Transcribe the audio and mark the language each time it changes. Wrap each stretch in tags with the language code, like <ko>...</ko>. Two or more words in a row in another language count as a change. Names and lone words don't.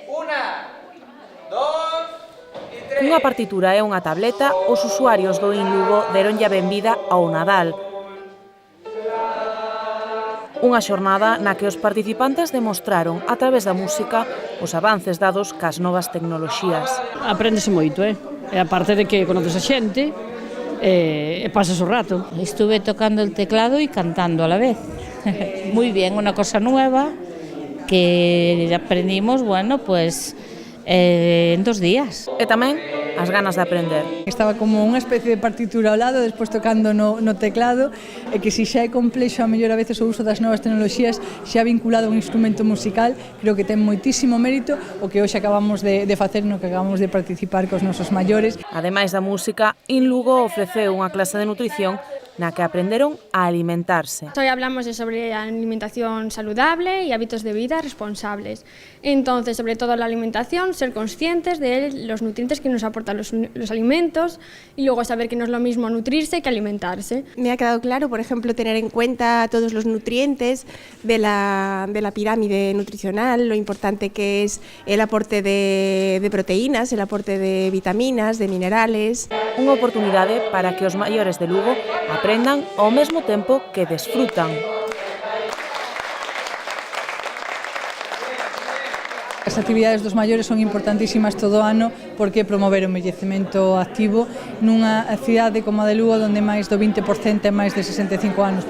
<gl>Cunha partitura e unha tableta, os usuarios do IN Lugo deronlle a benvida ao Nadal. Unha xornada na que os participantes demostraron, a través da música, os avances dados cas novas tecnoloxías. Apréndese moito, e aparte de que conoces a xente, e pasas o rato.</gl> <es>Estuve tocando el teclado y cantando a la vez. Muy bien, una cosa nueva que aprendimos, bueno, pues en 2 días.</es> <gl>E tamén as ganas de aprender. Estaba como unha especie de partitura ao lado, despois tocando no teclado, e que se xa é complexo a mellor a veces o uso das novas tecnoloxías, xa vinculado a un instrumento musical, creo que ten moitísimo mérito o que hoxe acabamos de facer, no que acabamos de participar cos nosos maiores. Ademais da música, IN Lugo ofreceu unha clase de nutrición na que aprenderon a alimentarse.</gl> <es>Hoy hablamos sobre alimentación saludable y hábitos de vida responsables. Entonces, sobre todo la alimentación, ser conscientes de los nutrientes que nos aportan los alimentos y luego saber que no es lo mismo nutrirse que alimentarse. Me ha quedado claro, por ejemplo, tener en cuenta todos los nutrientes de la pirámide nutricional, lo importante que es el aporte de proteínas, el aporte de vitaminas, de minerales.</es> <gl>Unha oportunidade para que os maiores de Lugo aprendan ao mesmo tempo que desfrutan. As actividades dos maiores son importantísimas todo o ano porque promover o envellecemento activo nunha cidade como a de Lugo onde máis do 20% é máis de 65 anos.</gl>